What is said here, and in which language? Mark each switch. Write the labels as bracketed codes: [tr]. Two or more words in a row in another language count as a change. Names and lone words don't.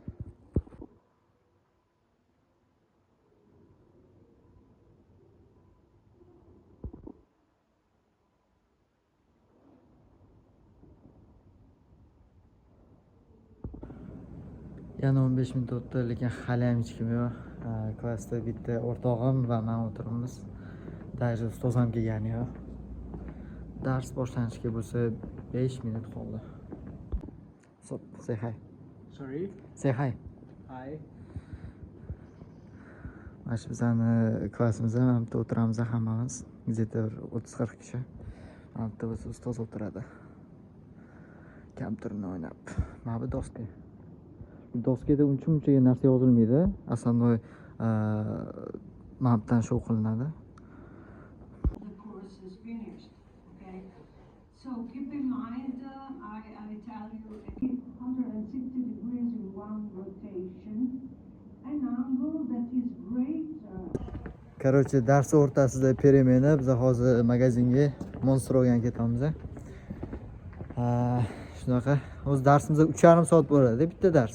[uz] Yana 15 minut o'tdi, lekin hali ham hech kim yo'q. Klassda bitta o'rtog'im va men o'tiribmiz. Даже ustoz ham kelgani yo'q. Dars boshlanishga bo'lsa 5 minut qoldi. [en] So, say hi. Sorry? Say hi. Hi. [uz] Mana shu bizani klassimizda mana bu yerda o'tiramiz hammamiz. Где-то 30-40 kishi. Mana bu yerda ustoz o'tiradi. Kompyuterni o'ynab. Mana bu doska. Doskada uncha narsa yozilmaydi. Основной mapdan show qilinadi. [en] The course is finished. Okay, so keep in mind, I tell you, 160 degrees in one rotation, an angle that is greater. [uz] Короче, dars o'rtasida перемена, biz hozir magazinga Monsterga ketamiz. Shunaqa. O'z darsimiz 3,5 soat bo'ladi, bitta dars.